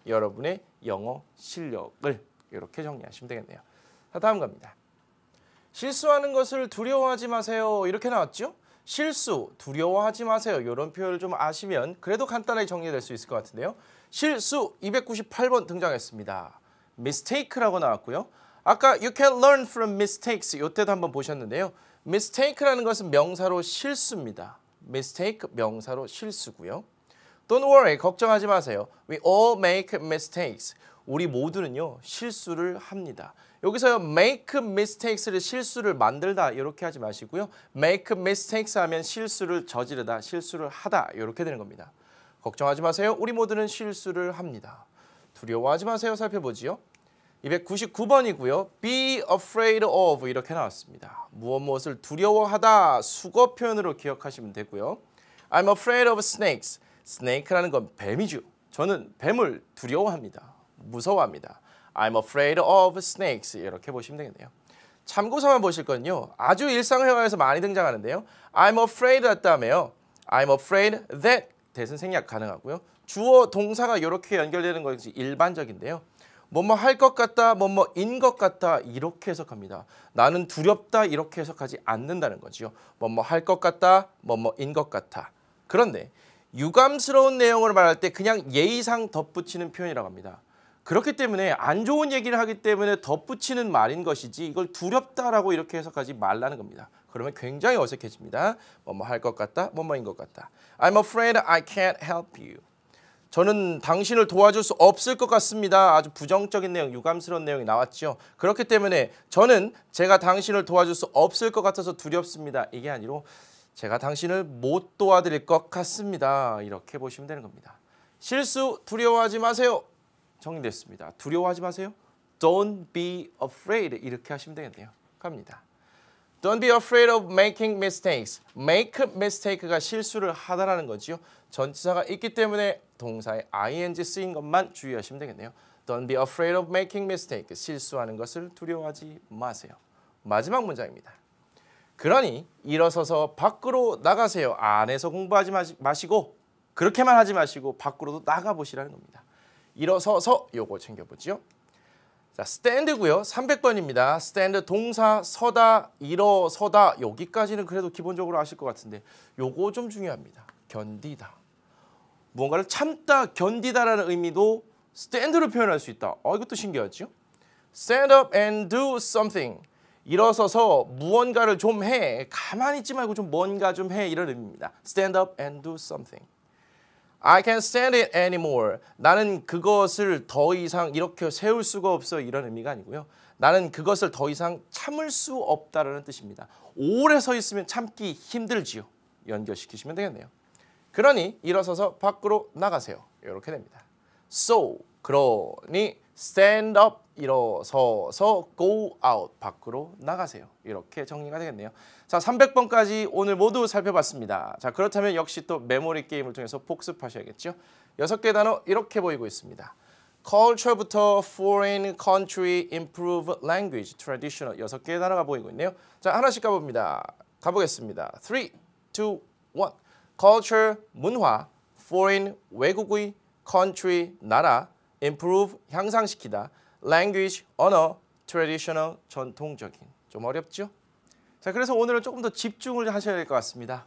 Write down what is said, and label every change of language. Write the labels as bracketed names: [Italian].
[Korean] 여러분의 영어 실력을. 이렇게 정리하시면 되겠네요. 자, 다음 갑니다. 실수하는 것을 두려워하지 마세요. 이렇게 나왔죠? 실수, 두려워하지 마세요. 이런 표현을 좀 아시면 그래도 간단하게 정리될 수 있을 것 같은데요. 실수 298번 등장했습니다. mistake라고 나왔고요. 아까 [English] you can learn from mistakes [Korean] 이때도 한번 보셨는데요. mistake라는 것은 명사로 실수입니다. mistake 명사로 실수고요. [English] Don't worry, [Korean] 걱정하지 마세요. [English] We all make mistakes. [Korean] 우리 모두는요, 실수를 합니다. 여기서요, make mistakes를 실수를 만들다 이렇게 하지 마시고요. make mistakes 하면 실수를 저지르다, 실수를 하다 이렇게 되는 겁니다. 걱정하지 마세요. 우리 모두는 실수를 합니다. 두려워하지 마세요. 살펴보지요. 299번이고요. be afraid of 이렇게 나왔습니다. 무엇을 두려워하다 수거 표현으로 기억하시면 되고요. [English] I'm afraid of snakes. [Korean] snake라는 건 뱀이죠. 저는 뱀을 두려워합니다. 무서워합니다. [English] I'm afraid of snakes [Korean] 이렇게 보시면 되겠네요. 참고서만 보실 건요. 아주 일상회화에서 많이 등장하는데요. I'm afraid 했다며요. I'm afraid that 대신 생략 가능하고요. 주어 동사가 이렇게 연결되는 것이 일반적인데요. 뭐뭐 할 것 같다, 뭐뭐인 것 같다 이렇게 해석합니다. 나는 두렵다 이렇게 해석하지 않는다는 거죠. 뭐뭐 할 것 같다, 뭐뭐인 것 같아. 그런데 유감스러운 내용을 말할 때 그냥 예의상 덧붙이는 표현이라고 합니다. 그렇기 때문에 안 좋은 얘기를 하기 때문에 덧붙이는 말인 것이지 이걸 두렵다라고 이렇게 해석하지 말라는 겁니다. 그러면 굉장히 어색해집니다. 뭐뭐 할 것 같다, 뭐뭐인 것 같다. [English] I'm afraid I can't help you. [Korean] 저는 당신을 도와줄 수 없을 것 같습니다. 아주 부정적인 내용, 유감스러운 내용이 나왔죠. 그렇기 때문에 저는 제가 당신을 도와줄 수 없을 것 같아서 두렵습니다. 이게 아니로 제가 당신을 못 도와드릴 것 같습니다. 이렇게 보시면 되는 겁니다. 실수 두려워하지 마세요. 정리됐습니다. 두려워하지 마세요. [English] Don't be afraid [Korean] 이렇게 하시면 되겠네요. 갑니다. [English] Don't be afraid of making mistakes. [Korean] make mistake가 실수를 하다라는 거죠. 전치사가 있기 때문에 동사에 ing 쓰인 것만 주의하시면 되겠네요. [English] Don't be afraid of making mistakes. [Korean] 실수하는 것을 두려워하지 마세요. 마지막 문장입니다. 그러니 일어서서 밖으로 나가세요. 안에서 공부하지 마시고 그렇게만 하지 마시고 밖으로도 나가보시라는 겁니다. 일어서서 요거 챙겨보죠. 자, stand고요. 300번입니다. stand 동사 서다, 일어서다 여기까지는 그래도 기본적으로 아실 것 같은데 요거 좀 중요합니다. 견디다. 무언가를 참다, 견디다라는 의미도 stand로 표현할 수 있다. 이것도 신기하죠? [English] Stand up and do something. [Korean] 일어서서 무언가를 좀 해. 가만히 있지 말고 좀 뭔가 좀 해. 이런 의미입니다. [English] Stand up and do something. I can't stand it anymore. [Korean] 나는 그것을 더 이상 이렇게 세울 수가 없어. 이런 의미가 아니고요. 나는 그것을 더 이상 참을 수 없다라는 뜻입니다. 오래 서 있으면 참기 힘들지요. 연결시키시면 되겠네요. 그러니 일어서서 밖으로 나가세요. 이렇게 됩니다. [English] So, [Korean] 그러니 [English] stand up, [Korean] 일어서서 [English] go out, [Korean] 밖으로 나가세요. 이렇게 정리가 되겠네요. 자, 300번까지 오늘 모두 살펴봤습니다. 자, 그렇다면 역시 또 메모리 게임을 통해서 복습하셔야겠죠. 6개 단어 이렇게 보이고 있습니다. culture부터 foreign, country, improve, language, traditional 6개의 단어가 보이고 있네요. 자, 하나씩 가봅니다. 가보겠습니다. 3, 2, 1. culture, 문화, foreign, 외국의, country, 나라, improve, 향상시키다, language, 언어, traditional, 전통적인. 좀 어렵죠? 자, 그래서 오늘은 조금 더 집중을 하셔야 될 것 같습니다.